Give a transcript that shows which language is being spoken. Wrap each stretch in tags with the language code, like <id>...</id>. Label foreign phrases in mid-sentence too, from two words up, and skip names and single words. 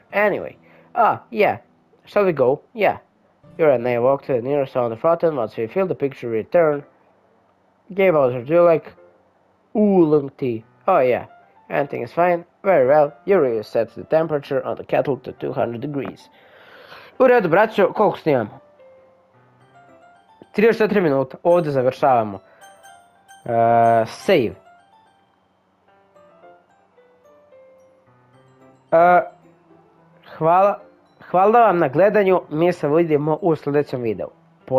<en>Anyway, yeah. Shall we go? Yeah. Yuri and I walk to the nearest on the fountain once we feel the picture return. Yeah, Bowser, do you like oolong tea? Oh yeah. Everything is fine. Very well. Yuri sets the temperature on the kettle to 200 degrees.</en> <hr>U redu, braćo, koliko snimamo? 34 minuta, ovdje završavamo. Save. Hvala vam na gledanju, mi se vidimo u sljedećem videu.</hr>